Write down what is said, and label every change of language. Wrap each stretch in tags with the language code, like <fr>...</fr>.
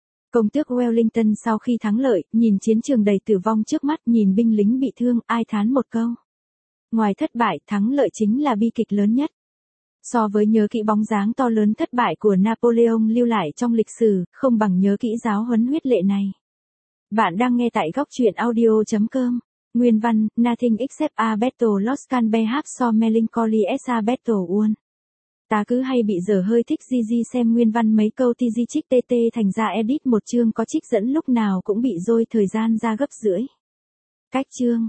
<vi>Công tước Wellington sau khi thắng lợi, nhìn chiến trường đầy tử vong trước mắt, nhìn binh lính bị thương, ai thán một câu. Ngoài thất bại, thắng lợi chính là bi kịch lớn nhất. So với nhớ kỹ bóng dáng to lớn thất bại của Napoleon lưu lại trong lịch sử, không bằng nhớ kỹ giáo huấn huyết lệ này. Bạn đang nghe tại góc truyện audio.com. Nguyên văn,</vi> <en>Nothing except a battle lost can be half so melancholy as a battle won.</en> <vi>Ta cứ hay bị dở hơi thích di di xem nguyên văn mấy câu ti di trích tt thành ra edit một chương có trích dẫn lúc nào cũng bị dôi thời gian ra gấp rưỡi. Cách chương.</vi>